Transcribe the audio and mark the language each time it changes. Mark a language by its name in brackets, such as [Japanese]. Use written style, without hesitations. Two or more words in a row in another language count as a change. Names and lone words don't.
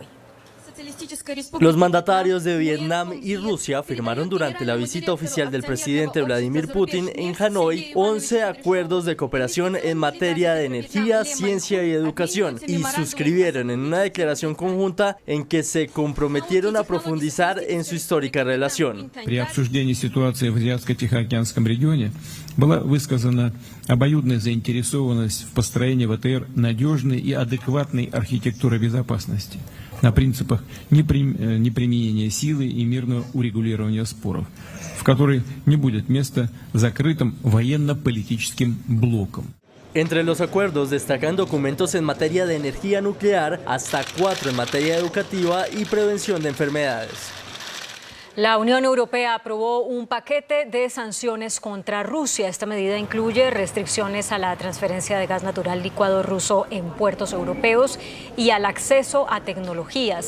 [Spanish] Los mandatarios de Vietnam y Rusia firmaron durante la visita oficial del presidente Vladimir Putin en Hanoi 11 acuerdos de cooperación en materia de energía, ciencia y educación y suscribieron en una declaración conjunta en que se comprometieron a profundizar en su histórica relación. [Russian] При обсуждении ситуации в Азиатско-Тихоокеанском регионе была высказана обоюдная заинтересованность в построении ВТР надежной и адекватной архитектуры безопасности на принципах неприменения силы и мирного урегулирования споров, в которой не будет места закрытым военно-политическим блокам. [Spanish] Entre los acuerdos destacan documentos en materia de energía nuclear, hasta 4 en materia educativa y prevención de enfermedades. La Unión Europea aprobó un paquete de sanciones contra Rusia. Esta medida incluye restricciones a la transferencia de gas natural licuado ruso en puertos europeos y al acceso a tecnologías.